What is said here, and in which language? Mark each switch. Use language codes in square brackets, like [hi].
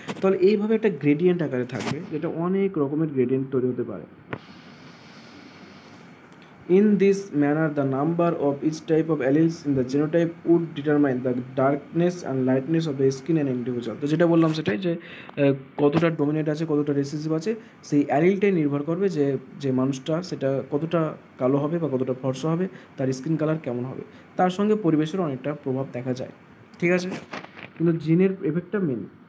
[bn] তাহলে এইভাবে একটা গ্রেডিয়েন্ট আকারে থাকবে, যেটা অনেক রকমের গ্রেডিয়েন্ট তৈরি হতে পারে। [en] In this manner, the number of each type of alleles in the genotype would determine the darkness and lightness of the skin and individual. [bn] তো যেটা বললাম সেটাই, যে কতটা ডোমিনেন্ট আছে কতটা রেসেসিভ আছে সেই অ্যালিলটাই নির্ভর করবে যে মানুষটা সেটা কতটা কালো হবে বা কতটা ফর্সা হবে, তার স্কিন কালার কেমন হবে। তার সঙ্গে পরিবেশের অনেকটা প্রভাব দেখা যায়, ঠিক আছে, কিন্তু জিনের এফেক্টটা মেন।